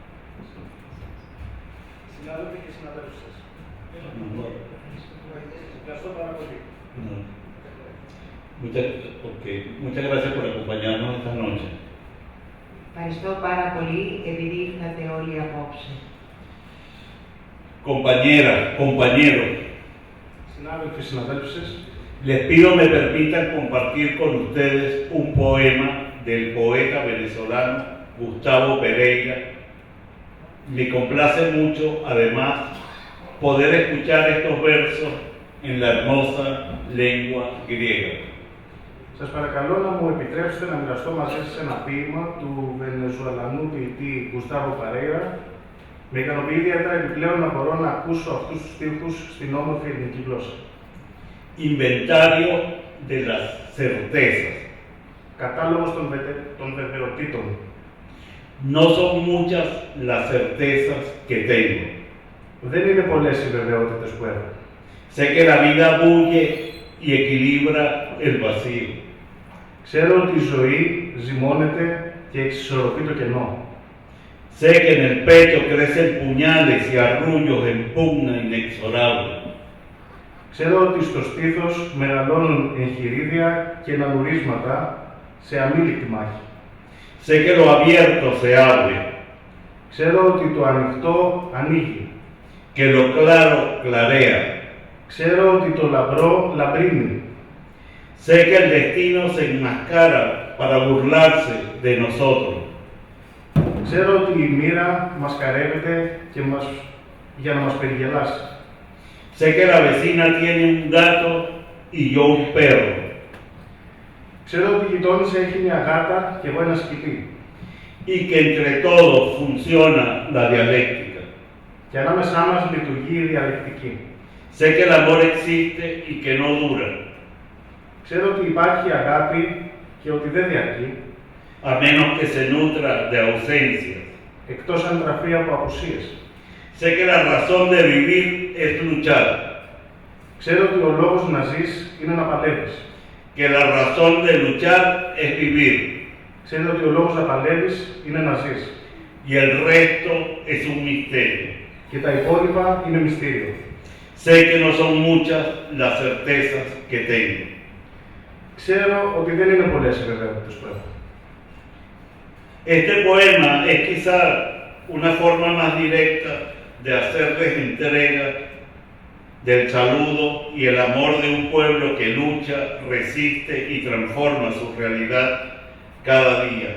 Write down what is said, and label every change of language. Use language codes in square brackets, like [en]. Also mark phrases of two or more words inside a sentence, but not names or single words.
[el] Συνάδελφοι και συναδέλφοι σας, ευχαριστώ πάρα πολύ. [es] Muchas gracias por acompañarnos esta noche. [el] Ευχαριστώ πάρα πολύ επειδή ήρθατε όλοι απόψε. [es] Compañeras, compañeros, [el] Συνάδελφοι, συναδέλφοι, [es] les pido me permitan compartir con ustedes un poema del poeta venezolano Gustavo Pereira. Me complace mucho, además, poder escuchar estos versos en la hermosa lengua griega. [el] σας παρακαλώ να μου επιτρέψετε να μοιραστώ μαζί σας ένα ποίημα του Βενεζουελανού ποιητή Γκουστάβο Περέιρα. Με ικανοποιεί ιδιαίτερα επιπλέον να μπορώ να ακούσω αυτούς τους στίχους στην όμορφη ελληνική γλώσσα. [es] Inventario de las certezas. [el] Κατάλογος των βεβαιοτήτων. [es] No son muchas las certezas que tengo. [el] Δεν είναι πολλές οι βεβαιότητες που έχω. [es] Sé que la vida bulle y equilibra el vacío. [el] Ξέρω ότι η ζωή ζυμώνεται και εξισορροπεί το κενό. [es] Sé que en el pecho crecen puñales y arrullos en pugna inexorable. [el] Ξέρω ότι στο στήθος μεγαλώνουν εγχειρίδια και νανουρίσματα σε αμήλικτη μάχη. [es] Sé que lo abierto se abre, [el] Ξέρω ότι το ανοιχτό ανοίγει. [es] que lo claro clarea. [el] Ξέρω ότι το λαμπρό λαμπρύνει. [es] Sé que el destino se enmascara para burlarse de nosotros. [el] Ξέρω ότι η μοίρα μασκαρεύεται για να μας περιγελάσει. [es] Sé que la vecina tiene un gato y yo un perro. [el] Ξέρω ότι η γειτόνισσα έχει μια γάτα και εγώ ένα σκουπί. [es] y que entre todos funciona la dialéctica. [el] Και ανάμεσά μας λειτουργεί η διαλεκτική. [es] Sé que el amor existe y que no dura, [el] Ξέρω ότι υπάρχει αγάπη και ότι δεν διαρκεί, [es] a menos que se nutra de ausencias. [el] εκτός αν τραφεί από απουσίες. [es] Sé que la razón de vivir es luchar, [el] Ξέρω ότι ο λόγος να ζεις είναι να παλεύεις. [es] que la razón de luchar es vivir [el] Ξέρω ότι ο λόγος να παλεύεις είναι να ζεις. [es] y el resto es un misterio. [el] Και τα υπόλοιπα είναι μυστήριο. [es] Sé que no son muchas las certezas que tengo. [el] Ξέρω ότι δεν είναι πολλές οι βεβαιότητες που έχω. [es] Este poema es quizá una forma más directa de hacerles entrega del saludo y el amor de un pueblo que lucha, resiste y transforma su realidad cada día.